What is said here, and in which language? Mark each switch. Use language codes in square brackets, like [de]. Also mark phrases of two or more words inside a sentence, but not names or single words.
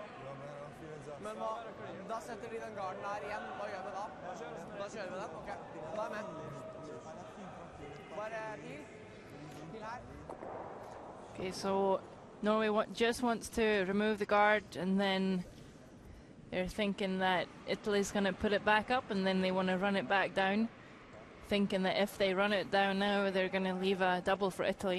[no] Men da setter de den garden der igjen. Hva gjør vi da? Da kjører vi den? Ok, da er jeg med. Bare til her. [en] Okay, so Norway just wants to remove the guard, and then they're thinking that Italy's going to put it back up, and then they want to run it back down, thinking that if they run it down now, they're going to leave a double for Italy.